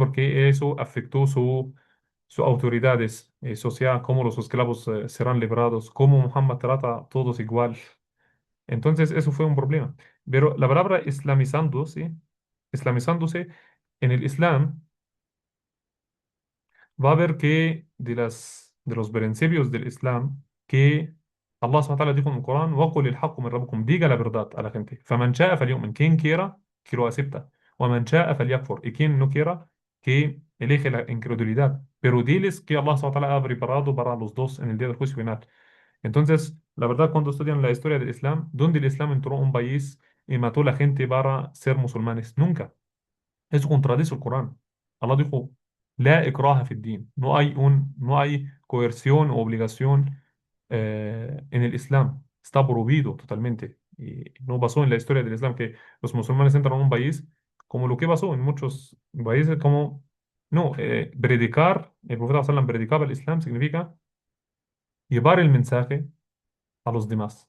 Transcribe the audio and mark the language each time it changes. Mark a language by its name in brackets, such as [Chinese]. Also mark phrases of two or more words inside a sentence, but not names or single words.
[Spanish] Porque eso afectó sus autoridades social, cómo los esclavos serán liberados, cómo Muhammad trata a todos igual. Entonces, eso fue un problema. Pero la palabra islamizándose en el Islam, va a ver que de los principios del Islam, que Allah [Arabic] سبحانه وتعالى [Spanish] dijo en el Corán, [Arabic] وَقُلِ الْحَقُّ مِنْ رَبِّكُمْ, [Spanish] diga la verdad a la gente. [Arabic] فَمَنْ شَاءَ فَلْيُؤْمِنْ, [Spanish] quien quiera, que lo acepta. [Arabic] وَمَنْ شَاءَ فَلْيَكْفُرْ, [Spanish] y quien no quiera, que elige la incredulidad. Pero diles que Allah [Arabic] سبحانه وتعالى [Spanish] ha preparado para los dos en el día del juicio final. Entonces, la verdad, cuando estudian la historia del Islam, ¿dónde el Islam entró a un país y mató a la gente para ser musulmanes? Nunca. Eso contradice el Corán. Allah dijo, [Arabic] لا إكراه في الدين. [Spanish] No hay coerción o obligación en el Islam. Está prohibido totalmente. Y no pasó en la historia del Islam que los musulmanes entran a un país como lo que pasó en muchos países, como, no, predicar, el profeta sallam predicaba el Islam significa llevar el mensaje a los demás.